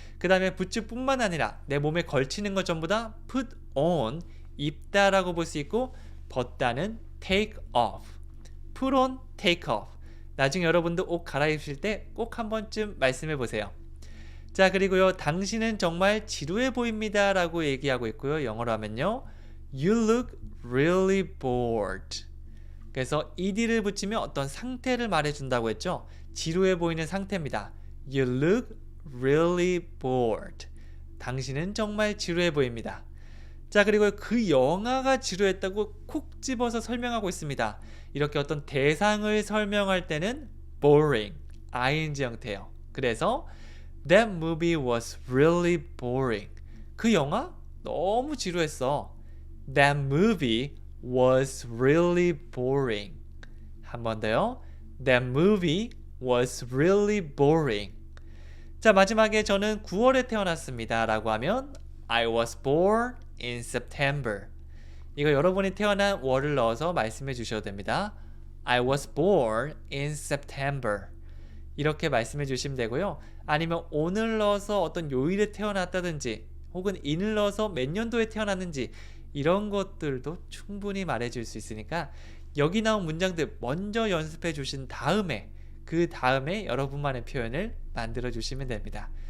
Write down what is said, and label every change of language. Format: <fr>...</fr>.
<ko>그 다음에 부츠뿐만 아니라 내 몸에 걸치는 것 전부 다</ko> <en>put on</en> <ko>입다라고 볼 수 있고 벗다는</ko> <en>take off, put on, take off.</en> <ko>나중에 여러분도 옷 갈아입으실 때 꼭 한 번쯤 말씀해 보세요. 자, 그리고요 당신은 정말 지루해 보입니다 라고 얘기하고 있고요. 영어로 하면요</ko> <en>You look really bored.</en> <ko>그래서 ed를 붙이면 어떤 상태를 말해준다고 했죠. 지루해 보이는 상태입니다.</ko> <en>You look really bored.</en> <ko>당신은 정말 지루해 보입니다. 자, 그리고 그 영화가 지루했다고 콕 집어서 설명하고 있습니다. 이렇게 어떤 대상을 설명할 때는</ko> <en>boring. ing</en> <ko>형태예요.</ko> <en>그래서 that movie was really boring.</en> <ko>그 영화 너무 지루했어.</ko> <en>That movie was really boring.</en> <ko>한 번 더요.</ko> <en>That movie was really boring.</en> <ko>자, 마지막에 저는 9월에 태어났습니다 라고 하면</ko> <en>I was born in September.</en> <ko>이거 여러분이 태어난 월을 넣어서 말씀해 주셔도 됩니다.</ko> <en>I was born in September.</en> <ko>이렇게 말씀해 주시면 되고요. 아니면 오늘 넣어서 어떤 요일에 태어났다든지 혹은 인을 넣어서 몇 년도에 태어났는지 이런 것들도 충분히 말해 줄 수 있으니까 여기 나온 문장들 먼저 연습해 주신 다음에 그 다음에 여러분만의 표현을 만들어 주시면 됩니다.</ko>